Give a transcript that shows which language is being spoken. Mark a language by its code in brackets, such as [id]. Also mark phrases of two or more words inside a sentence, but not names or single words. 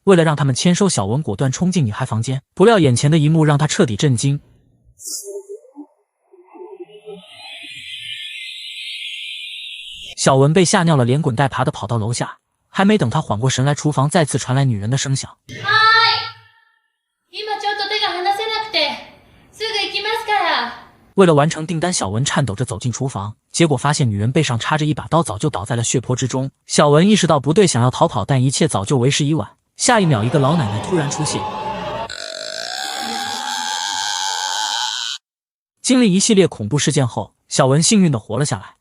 [zh] 为了让他们签收，小文果断冲进女孩房间，不料眼前的一幕让他彻底震惊。小文被吓尿了，连滚带爬的跑到楼下，还没等他缓过神来，厨房再次传来女人的声响。 [ja] 今ちょっと手が離せなくて、すぐ行きますから。 [zh] 为了完成订单，小文颤抖着走进厨房，结果发现女人背上插着一把刀，早就倒在了血泊之中。小文意识到不对，想要逃跑，但一切早就为时已晚。下一秒，一个老奶奶突然出现。经历一系列恐怖事件后，小文幸运地活了下来。